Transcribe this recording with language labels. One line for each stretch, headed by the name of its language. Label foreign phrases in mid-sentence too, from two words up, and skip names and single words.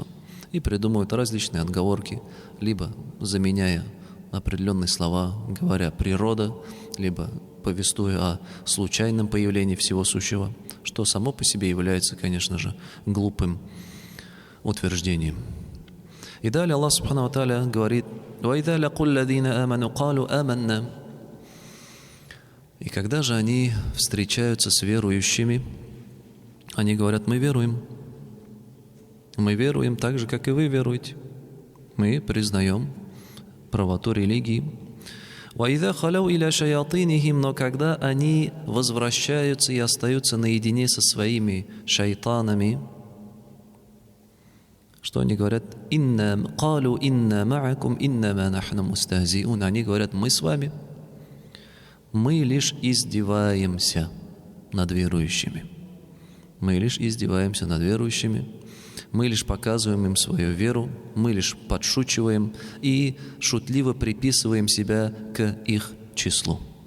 Russian: И придумывают различные отговорки, либо заменяя определенные слова, говоря «природа», либо повествуя о случайном появлении всего сущего, что само по себе является, конечно же, глупым утверждением. И далее
Arabic: الله سبحانه وتعالى
Russian: говорит:
Arabic: «وإذا لقوا الذين آمنوا قالوا آمنا».
Russian: И когда же они встречаются с верующими, они говорят: мы веруем. Мы веруем так же, как и вы веруете. Мы признаем правоту религии.
Arabic: «وإذا خلوا إلى شياطينهم»,
Russian: но когда они возвращаются и остаются наедине со своими шайтанами, что они говорят?
Arabic: «إنا قالوا إنا معكم إنما نحن مستهزئون».
Russian: Они говорят: мы с вами, мы лишь издеваемся над верующими. Мы лишь издеваемся над верующими. Мы лишь показываем им свою веру, мы лишь подшучиваем и шутливо приписываем себя к их числу.